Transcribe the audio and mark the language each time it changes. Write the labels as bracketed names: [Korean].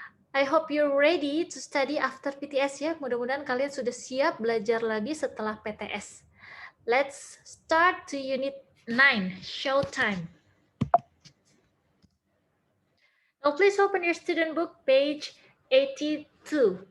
[English] I hope you're ready to study after PTS ya. [Indonesian] Mudah-mudahan kalian sudah siap belajar lagi setelah PTS. [English] Let's start to unit 9, show time. Now please open your student book page 82.